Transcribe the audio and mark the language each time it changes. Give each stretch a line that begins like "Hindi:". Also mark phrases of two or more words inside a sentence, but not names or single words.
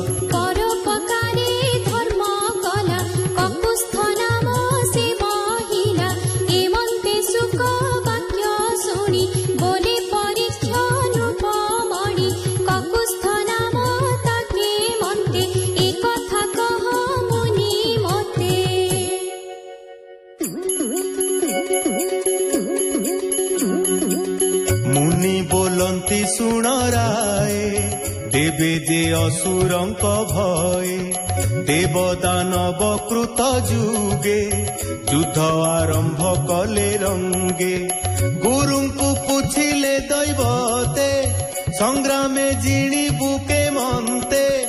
Odia: ପରୋପକାରେ ଧର୍ମ କଲା କକୁସ୍ଥ ନାମ ସେ ବହିଲା ଏମନ୍ତେ ସୁକ ବାକ୍ୟ ଶୁଣି ବୋଲେ ପରୀକ୍ଷ ନୃପମଣି କକୁସ୍ଥ ନାମ ତାକେ ମନ୍ତେ ଏ କଥା କହ ମୁନି ମତେ ମୁନି ବୋଲନ୍ତି ଶୁଣ ରାଏ ଦେବେ ଯେ ଅସୁରଙ୍କ ଭୟେ ଦେବଦାନବ କୃତ ଯୁଗେ ଯୁଦ୍ଧ ଆରମ୍ଭ କଲେ ରଙ୍ଗେ ଗୁରୁଙ୍କୁ ପୁଛିଲେ ଦୈବତେ ସଂଗ୍ରାମେ ଜିଣି ବୁକେ ମନତେ